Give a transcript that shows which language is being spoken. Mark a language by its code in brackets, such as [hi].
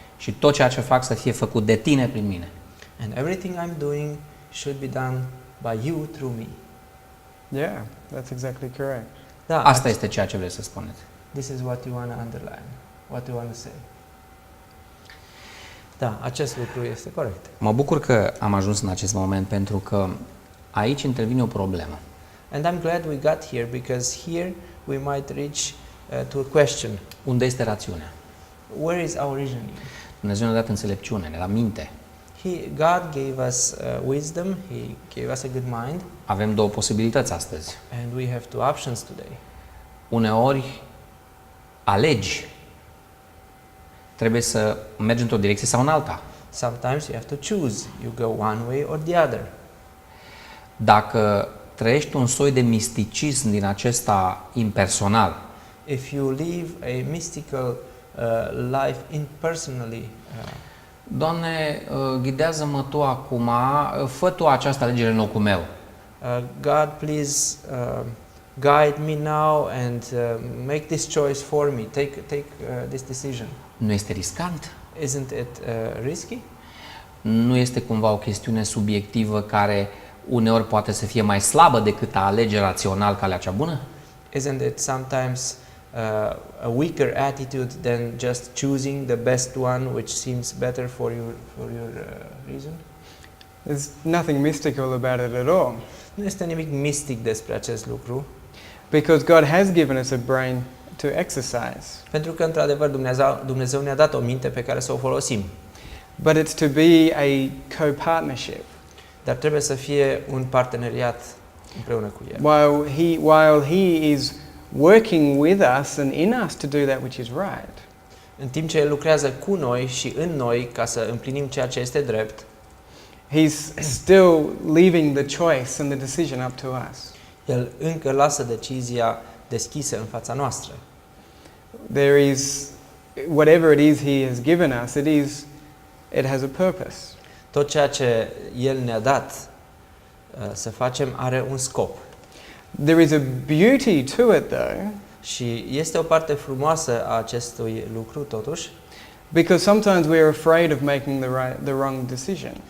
[ro] Și tot ceea ce fac să fie făcut de Tine prin mine. [en] And everything I'm doing should be done by you through me. Yeah, that's exactly correct. [ro] Da, Asta este ceea ce vreți să spuneți. This is what you want to underline, what you want to say. Da, acest lucru este corect. Mă bucur că am ajuns în acest moment, pentru că aici intervine o problemă. [en] And I'm glad we got here, because here we might reach to a question. [ro] Unde este rațiunea? [en] Where is our reasoning? [ro] Dumnezeu ne-a dat înțelepciune, ne-a dat minte. [en] God gave us wisdom, He gave us a good mind, [ro] Avem două posibilități astăzi. [en] and we have two options today. [ro] Uneori alegi. Trebuie să mergi într-o direcție sau în alta. [en] Sometimes you have to choose. You go one way or the other. [ro] Dacă trăiești un soi de misticism din acesta impersonal, [en] If you live a mystical life impersonally, [ro] Doamne, ghidează-mă Tu acum, fă Tu această alegere în locul meu. [en] God, please guide me now and make this choice for me. Take this decision. [ro] Nu este riscant? [en] Isn't it risky? [ro] Nu este cumva o chestiune subiectivă care uneori poate să fie mai slabă decât a alege rațional calea cea bună? [en] Isn't it sometimes a weaker attitude than just choosing the best one, which seems better for your reason? There's nothing mystical about it at all, [ro] Nu este nimic mistic despre acest lucru, [en] because God has given us a brain to exercise. [ro] pentru că într-adevăr Dumnezeu ne-a dat o minte pe care să o folosim. [en] But it's to be a co-partnership. [ro] Dar trebuie să fie un parteneriat împreună cu El. [en] While he is working with us and in us to do that which is right, [ro] În timp ce El lucrează cu noi și în noi ca să împlinim ceea ce este drept, [en] he's still leaving the choice and the decision up to us. [ro] El încă lasă decizia deschisă în fața noastră. [en] There is, whatever it is he has given us, it has a purpose. [ro] Tot ceea ce El ne-a dat să facem are un scop. [en] There is a beauty to it though, [ro] Și este o parte frumoasă a acestui lucru totuși, [en] because sometimes we're afraid of making the wrong decision.